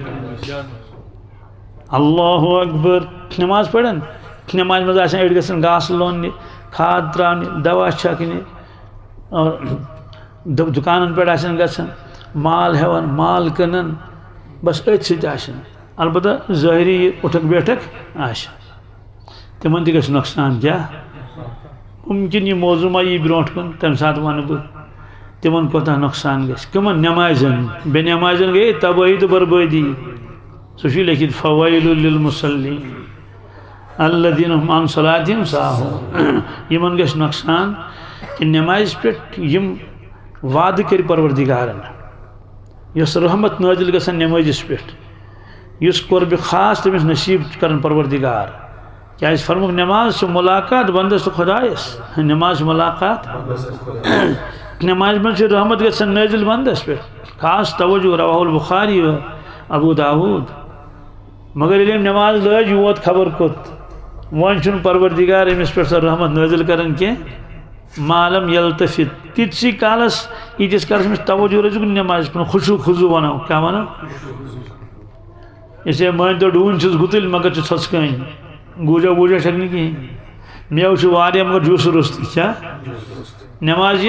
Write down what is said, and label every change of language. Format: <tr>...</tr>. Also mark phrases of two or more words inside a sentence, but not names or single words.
<ar>اللہ اکبر</ar> <ks>نماز پڑھن نماز مز آسان اڑ گژھن گاس لوننہِ کھاد تراونہِ دوا چھکنہِ اور دکانن پہ آسان گژھن مال ہیوان مال کٕنان بس أتھۍ سۭتۍ آسان البتہ ظٲہری اٹھک بیٹھک آسان تمن تہِ گژھِ نۄقصان کیٛاہ ممکن یہ موضوع ما یی برونٛٹھ کُن تمہِ ساتہٕ ونہٕ بہٕ تمن کوتاہ نۄقصان گژھِ کٕمن نمازن بے نمازن گٔیے تبٲہی تہٕ بربٲدی سُہ چھُ لیکھِتھ</ks> <ar>فویل للمصلین الذین هم عن صلاتہم ساہون</ar> <ks>یمن گژھِ نۄقصان کہ نمازِ پٮ۪ٹھ یم وعدٕ کٔرۍ پروردگارن یۄس رحمت نٲزِل گژھن نمازِس پٮ۪ٹھ یُس قربِ خاص تٔمِس نصیٖب کرن پروردگار کیٛازِ فرموک نماز چھِ ملاقات بندس تہٕ خۄدایس نماز چھِ ملاقات نماز منٛز چھِ رحمت گژھن نٲزِل بندس پٮ۪ٹھ خاص توجہ</ks> <ar>رواہ البخاری و ابو داود</ar> <ks>مگر ییٚلہِ أمۍ نماز لٲج یہِ ووت خبر کوٚت وۄنۍ چھُنہٕ پروردگار أمِس پٮ۪ٹھ سۄ رحمت نٲزِل کران کینٛہہ</ks> <ar>مالم یلتفت</ar> <ks>تِتسٕے کالس ییٖتِس کالس أمِس توجہ روزِ نماز پٮ۪ٹھ خُشوٗع خضوٗع ونو کیٛاہ ونو اسے مٲنۍ تو ڈوٗنۍ چھِس گُتٕلۍ مگر چھِ ژھۄژکٲنۍ گوجا ووجا چھک نہٕ کِہیٖنۍ میوٕ چھُ واریاہ مگر جوٗسہٕ روٚستُے کیٛاہ نماز</ks>